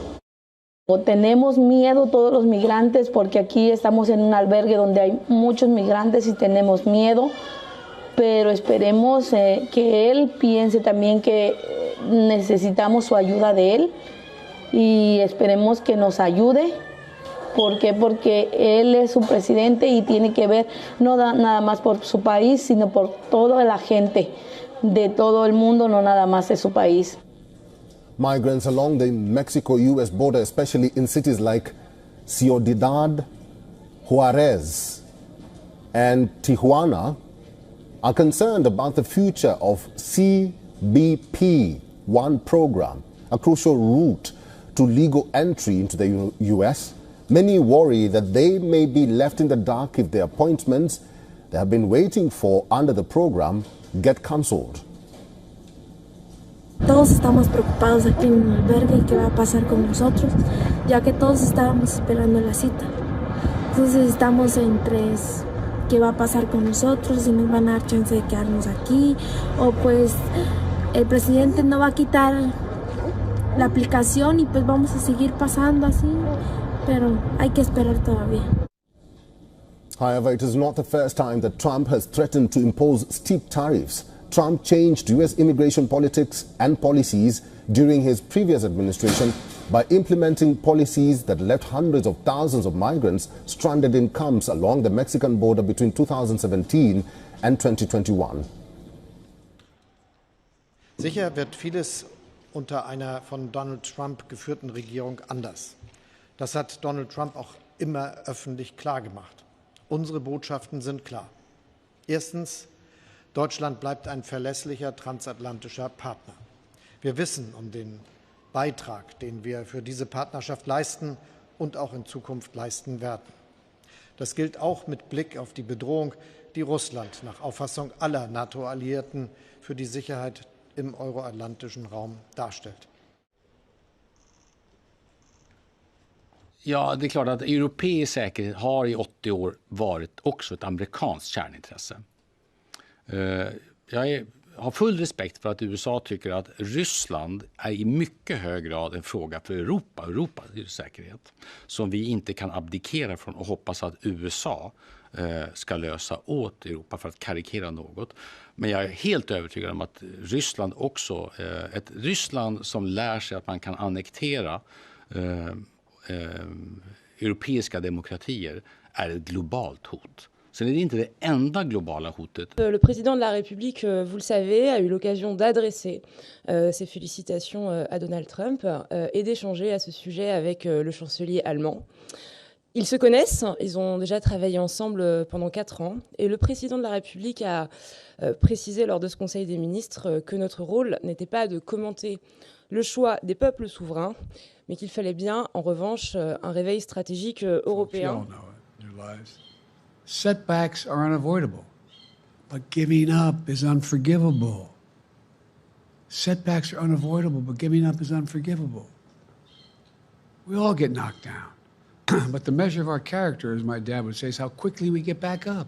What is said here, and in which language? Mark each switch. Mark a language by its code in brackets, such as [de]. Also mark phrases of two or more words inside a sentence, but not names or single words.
[es] Tenemos miedo todos los migrantes porque aquí estamos en un albergue donde hay muchos migrantes y tenemos miedo, pero esperemos que él piense también que necesitamos su ayuda de él y esperemos que nos ayude. ¿Por qué? Porque él es su presidente y tiene que ver no nada más por su país, sino por toda la gente de todo el mundo, no nada más de su país. [en] Migrants along the Mexico-U.S. border, especially in cities like Ciudad Juarez and Tijuana, are concerned about the future of CBP-1 program, a crucial route to legal entry into the U.S. Many worry that they may be left in the dark if the appointments they have been waiting for under the program get cancelled. [es] Todos estamos preocupados aquí en el albergue y qué va a pasar con nosotros, ya que todos estábamos esperando la cita. Entonces estamos entre qué va a pasar con nosotros, si nos van a dar chance de quedarnos aquí, o pues el presidente no va a quitar la aplicación y pues vamos a seguir pasando así, pero hay que esperar todavía. [en] However, it is not the first time that Trump has threatened to impose steep tariffs. Trump changed U.S. immigration politics and policies during his previous administration by implementing policies that left hundreds of thousands of migrants stranded in camps along the Mexican border between 2017 and 2021. [de] Sicher wird vieles unter einer von Donald Trump geführten Regierung anders. Das hat Donald Trump auch immer öffentlich klargemacht. Unsere Botschaften sind klar. Erstens, Deutschland bleibt ein verlässlicher transatlantischer Partner. Wir wissen um den Beitrag, den wir für diese Partnerschaft leisten und auch in Zukunft leisten werden. Das gilt auch mit Blick auf die Bedrohung, die Russland nach Auffassung aller NATO-Alliierten für die Sicherheit im euroatlantischen Raum darstellt. [sv] Ja, det är klart att europeisk säkerhet har i 80 år varit också ett amerikanskt kärnintresse. Jag har full respekt för att USA tycker att Ryssland är i mycket hög grad en fråga för Europas säkerhet som vi inte kan abdikera från och hoppas att USA ska lösa åt Europa, för att karikera något. Men jag är helt övertygad om att Ryssland också, ett Ryssland som lär sig att man kan annektera europeiska demokratier, är ett globalt hot. [fr] Ce n'est [sv] inte det enda globala hotet. [fr] Le président de la République, vous le savez, a eu l'occasion d'adresser ses félicitations à Donald Trump et d'échanger à ce sujet avec le chancelier allemand. Ils se connaissent, ils ont déjà travaillé ensemble pendant 4 ans et le président de la République a précisé lors de ce Conseil des ministres que notre rôle n'était pas de commenter le choix des peuples souverains, mais qu'il fallait bien, en revanche, un réveil stratégique européen. [en] Setbacks are unavoidable, but giving up is unforgivable. Setbacks are unavoidable, but giving up is unforgivable. We all get knocked down, but the measure of our character, as my dad would say, is how quickly we get back up.